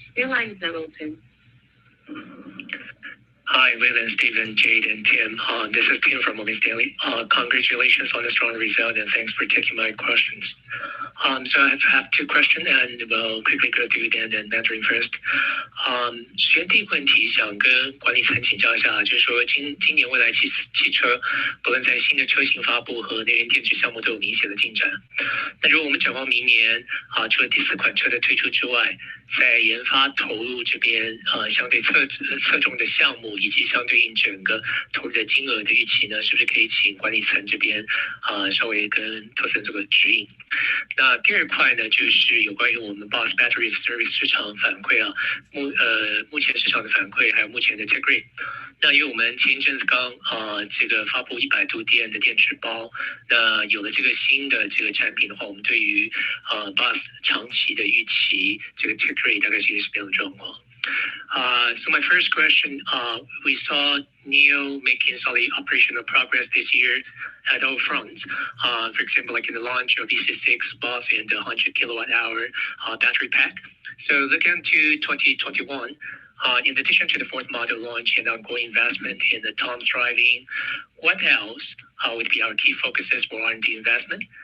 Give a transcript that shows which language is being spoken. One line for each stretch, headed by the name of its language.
English: Your line is now open. Hi, William, Stephen, Jade, and Tim. This is Tim from Morgan Stanley. Congratulations on the strong result, and thanks for taking my questions. So I have 2 questions, and we'll quickly go through them and Mandarin first.
Chinese: 首先第一个问题想跟管理层请教一下，就是说今年未来汽车不论在新的车型发布和内燃电池项目都有明显的进展。那如果我们展望明年除了第4款车的推出之外，在研发投入这边相对侧重的项目以及相对应整个投入的金额的预期呢，是不是可以请管理层这边稍微跟投资人做个指引？那第2块呢，就是有关于我们 Boss Battery Service 市场反馈目前市场的反馈还有目前的 take rate。那因为我们前一阵子刚这个发布100度电的电池包，那有了这个新的这个产品的话，我们对于Boss 长期的预期这个 take rate 大概是一个什么样的状况？
English: So my first question, we saw NIO making solid operational progress this year at all fronts. For example, like in the launch of EC6 Boss and the 100 kilowatt hour battery pack. So looking to 2021, in addition to the 4th model launch and ongoing investment in the autonomous driving, what else would be our key focuses for R&D investment?